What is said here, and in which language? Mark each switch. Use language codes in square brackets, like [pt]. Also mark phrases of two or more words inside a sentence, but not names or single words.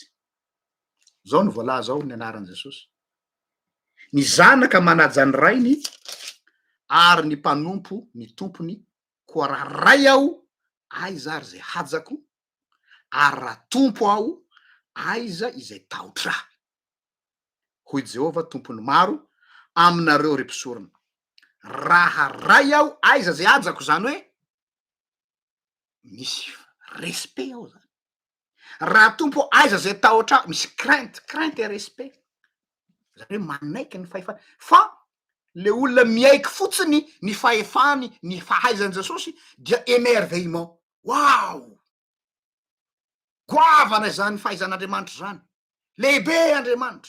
[mg] Zao no voalaza ao ny anaran'i Jesosy. Ny zanaka manaja ny rainy ary ny mpanompo ny tompony, koa raha ray aho, aiza ary zay hajako, ary raha tompo aho, aiza izay tahotra. Hoy Jehova tompony maro aminareo ry mpisorona. Raha ray aho, aiza zay hajako, zany hoe misy respect ao zany. Raha tompo aiza zay tahotra, misy [fr] crainte et respect. [mg] Zany hoe manaiky ny fahefany. Fa le olona miaiky fotsiny ny fahefany, ny fahaizan'i Jesosy dia émerveillement. Wow! Goavana zany fahaizan'Andriamanitra zany. Lehibe Andriamanitra.